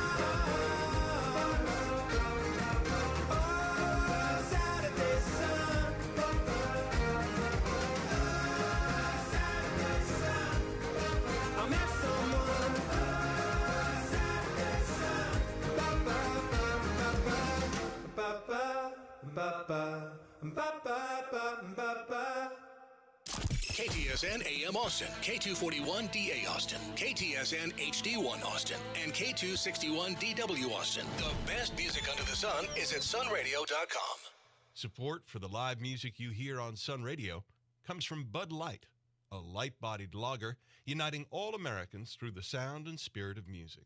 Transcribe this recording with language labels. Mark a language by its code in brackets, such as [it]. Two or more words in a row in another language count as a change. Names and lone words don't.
[en] Oh, Saturday sun, Saturday sun, I met someone. Saturday sun, ba-ba, ba-ba, ba-ba, ba-ba, ba-ba. KTSN AM Austin, K241DA Austin, KTSN HD1 Austin, and K261DW Austin. The best music under the sun is at sunradio.com. Support for the live music you hear on Sun Radio comes from Bud Light, a light-bodied lager uniting all Americans through the sound and spirit of music.